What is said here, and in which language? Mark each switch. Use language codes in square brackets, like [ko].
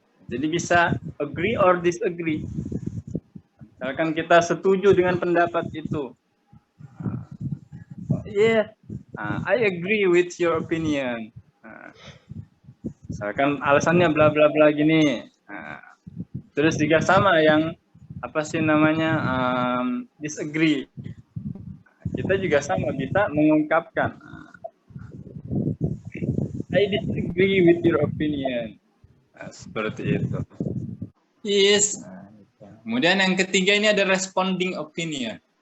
[id] Jadi bisa agree or disagree. Misalkan kita setuju dengan pendapat itu. [en] Yeah, I agree with your opinion. [id] Misalkan alasannya bla bla bla gini. Terus juga sama yang apa sih namanya, disagree. Kita juga sama bisa mengungkapkan. [en] I disagree with your opinion. [id] Seperti itu. Yes. Kemudian yang ketiga ini ada responding opinion.